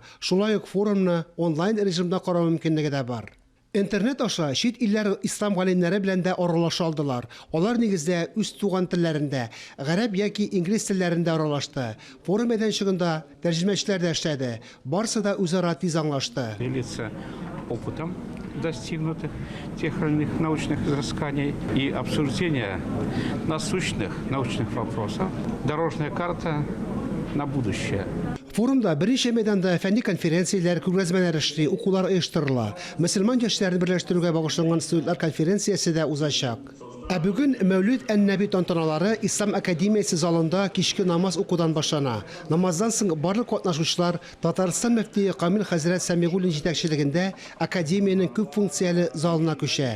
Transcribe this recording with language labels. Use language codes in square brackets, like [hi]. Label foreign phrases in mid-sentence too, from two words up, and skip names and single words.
[tt] Шулай ук форумны онлайн режимда карау мөмкинлеге дә бар. Интернет аша чит илләр ислам галимнәре белән дә аралаша алдылар. Алар нигездә үз туган телләрендә, гарәп яки инглиз телләрендә аралашты. Форум мәйданчыгында тәрҗемәчеләр дә эшләде. Барысы да үзара тиз аңлашты. [ru] Делиться опытом достигнутых тех или иных научных изысканий и обсуждения насущных научных вопросов. Дорожная карта на будущее. [tt] Форумда беренче мәйданда фәнни конференцияләр, күргәзмәләр эшли, укулар оештырыла. Мөселман яшьләрне берләштерүгә багышланган студентлар конференциясе дә узачак. Ә бүген Мәүлид ән-Нәби тантаналары Ислам Академиясе залында кичке намаз укудан башлана. Намаздан соң барлык катнашучылар Татарстан мөфтие Камил хәзрәт Сәмигуллин җитәкчелегендә академиянең күп функцияле залына күчә.